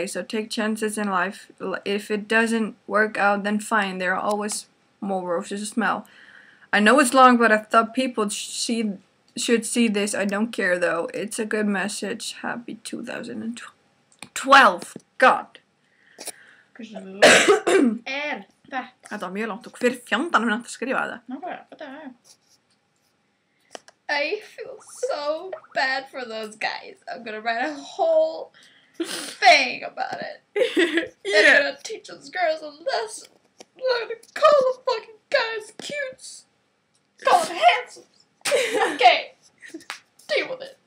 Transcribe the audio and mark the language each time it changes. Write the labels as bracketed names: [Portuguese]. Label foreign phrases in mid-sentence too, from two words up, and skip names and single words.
[English] So take chances in life. If it doesn't work out, then fine. There are always more roses to smell. I know it's long, but I thought people should see this. I don't care though. It's a good message. Happy 2012. God. [Icelandic] Þetta var mjög langt og hver fjandanum hann að skrifa þetta? [English] I feel so bad for those guys. I'm gonna write a whole thing about it. Yeah. I'm gonna teach those girls a lesson. I'm gonna call the fucking guys cutes. Call them handsome. Okay. Deal with it.